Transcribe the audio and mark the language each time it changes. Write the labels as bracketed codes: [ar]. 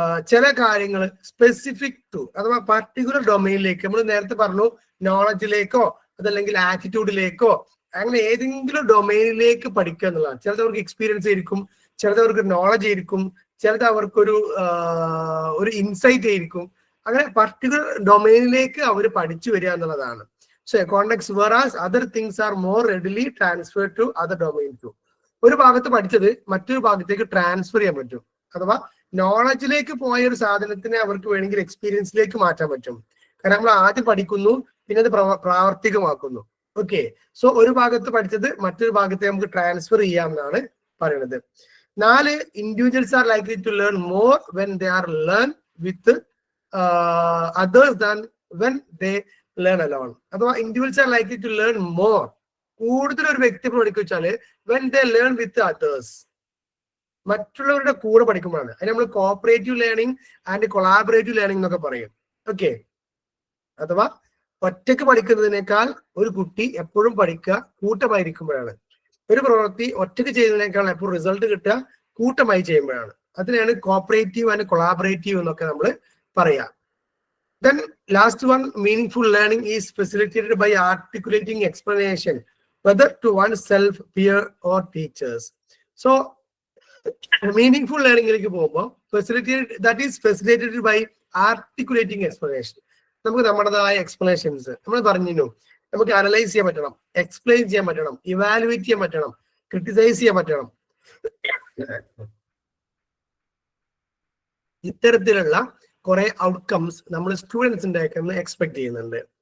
[ml] ചില കാര്യങ്ങൾ specific to അഥവാ പർട്ടിക്കുലർ ഡൊമെയിനിലേക്ക്, നമ്മൾ നേരത്തെ പറഞ്ഞു നോളജിലേക്കോ അതല്ലെങ്കിൽ ആറ്റിറ്റ്യൂഡിലേക്കോ അങ്ങനെ ഏതെങ്കിലും ഡൊമൈനിലേക്ക് പഠിക്കുക എന്നുള്ളതാണ്. ചിലത് അവർക്ക് എക്സ്പീരിയൻസ് ആയിരിക്കും, ചിലത് അവർക്ക് നോളജ് ആയിരിക്കും, ചിലത് അവർക്കൊരു ഇൻസൈറ്റ് ആയിരിക്കും. അങ്ങനെ പർട്ടിക്കുലർ ഡൊമൈനിലേക്ക് അവർ പഠിച്ചു വരിക എന്നുള്ളതാണ്. [en] So context whereas other things are more readily transferred to other domains too. [ml] ഒരു ഭാഗത്ത് പഠിച്ചത് മറ്റൊരു ഭാഗത്തേക്ക് ട്രാൻസ്ഫർ ചെയ്യാൻ പറ്റും. അഥവാ നോളജിലേക്ക് പോയ ഒരു സാധനത്തിനെ അവർക്ക് വേണമെങ്കിൽ എക്സ്പീരിയൻസിലേക്ക് മാറ്റാൻ പറ്റും. കാരണം നമ്മൾ ആദ്യം പഠിക്കുന്നു, പിന്നെ അത് പ്രാവർത്തികമാക്കുന്നു. ഓക്കെ, സോ ഒരു ഭാഗത്ത് പഠിച്ചത് മറ്റൊരു ഭാഗത്തെ നമുക്ക് ട്രാൻസ്ഫർ ചെയ്യാം എന്നാണ് പറയുന്നത്. [en] 4, individuals are likely to learn more when they are learn with others than when they learn alone. അഥവാ individuals are likely to learn more, [ml] കൂടുതൽ ഒരു വ്യക്തി പഠിക്കുക വെച്ചാല് [en] when they learn with others, [ml] മറ്റുള്ളവരുടെ കൂടെ പഠിക്കുമ്പോഴാണ്. അതിന് നമ്മൾ cooperative learning and collaborative learning എന്നൊക്കെ പറയും. ഓക്കെ, അഥവാ ഒറ്റയ്ക്ക് പഠിക്കുന്നതിനേക്കാൾ ഒരു കുട്ടി എപ്പോഴും പഠിക്കുക കൂട്ടമായിരിക്കുമ്പോഴാണ്. ഒരു പ്രവൃത്തി ഒറ്റയ്ക്ക് ചെയ്യുന്നതിനേക്കാൾ എപ്പോഴും റിസൾട്ട് കിട്ടുക കൂട്ടമായി ചെയ്യുമ്പോഴാണ്. അതിനാണ് കോപ്പറേറ്റീവ് ആൻഡ് കൊളാബറേറ്റീവ് എന്നൊക്കെ നമ്മൾ പറയാം. [en] Then last one, meaningful learning is facilitated by articulating explanation, whether to oneself, peer or teachers. So meaningful learning [ml] ഇലേക്ക് പോകുമ്പോൾ [en] facilitated by articulating explanation. [ml] നമുക്ക് നമ്മുടേതായ എക്സ്പ്ലനേഷൻസ് നമ്മൾ പറഞ്ഞു, നമുക്ക് അനലൈസ് ചെയ്യാൻ പറ്റണം, എക്സ്പ്ലെയിൻ ചെയ്യാൻ പറ്റണം, ഇവാലുവേറ്റ് ചെയ്യാൻ പറ്റണം, ക്രിട്ടിസൈസ് ചെയ്യാൻ പറ്റണം. ഇത്തരത്തിലുള്ള കുറെ ഔട്ട്കംസ് നമ്മൾ സ്റ്റുഡൻസിന്റെ എക്സ്പെക്ട് ചെയ്യുന്നുണ്ട്.